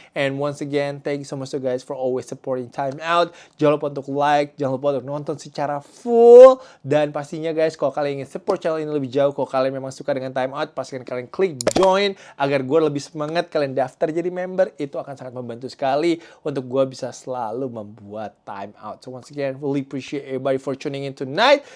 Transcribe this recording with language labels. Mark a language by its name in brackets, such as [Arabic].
[English] And once again, thank you so much to guys for always supporting Time Out. [Indonesian] Jangan lupa untuk like, jangan lupa untuk nonton secara full. Dan pastinya guys, kalau kalian ingin support channel ini lebih jauh, kalau kalian memang suka dengan Time Out, pastikan kalian klik join agar gue lebih semangat. Kalian daftar jadi member, itu akan sangat membantu sekali untuk gue bisa selalu membuat Time Out. [English] So once again, really appreciate everybody for tuning in tonight.